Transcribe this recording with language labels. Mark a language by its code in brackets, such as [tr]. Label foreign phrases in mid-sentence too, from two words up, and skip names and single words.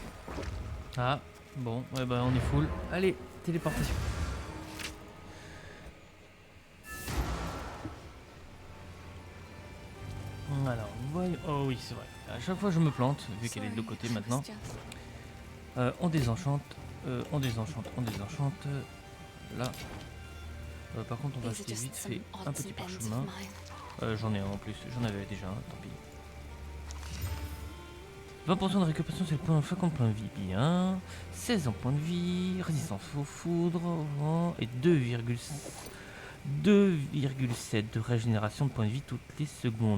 [fr] Ah, bon, ouais bah on est full. Allez, téléportation. Alors, voyons... Oh oui, c'est vrai. À chaque fois je me plante, vu qu'elle est de l'autre côté maintenant. On désenchante, on désenchante, on désenchante. Là. Par contre, on va acheter vite fait un petit parchemin. J'en ai un en plus, j'en avais déjà un, tant pis. 20% de récupération, c'est le point 50 points de vie, bien. 16 en points de vie, résistance aux foudres, et 2,7 de régénération de points de vie toutes les secondes.